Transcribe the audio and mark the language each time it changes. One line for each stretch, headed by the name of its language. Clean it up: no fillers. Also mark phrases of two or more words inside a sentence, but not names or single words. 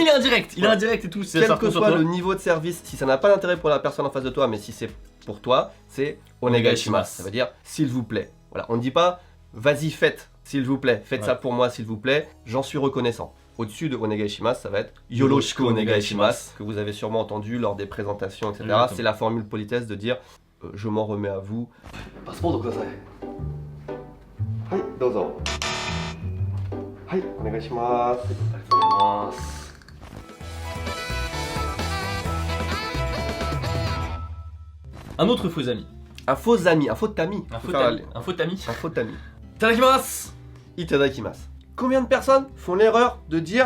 French: il est indirect, il est Ouais. indirect et tout. ça quel que repose sur soit toi. le niveau de service, si ça n'a pas d'intérêt pour la personne en face de toi, mais si c'est pour toi, c'est onegaishimasu. Ça veut dire s'il vous plaît. Voilà, on ne dit pas vas-y faites, s'il vous plaît, faites Ouais. ça pour moi, s'il vous plaît, j'en suis reconnaissant. Au-dessus de onegaishimasu, ça va être
Japanese: よろしく お願いします,
French: que vous avez sûrement entendu lors des présentations, etc. Exactement. C'est la formule politesse de dire je m'en remets à vous.
Japanese: パスポート ください。はい、どうぞ. はい、お願いします.
French: Un autre faux ami. Un faux ami, un faux ami. Un Faut faux faire ami. Un faux ami. Un faux ami.
Japanese: Itadakimasu. Itadakimasu.
French: Combien de personnes font l'erreur de dire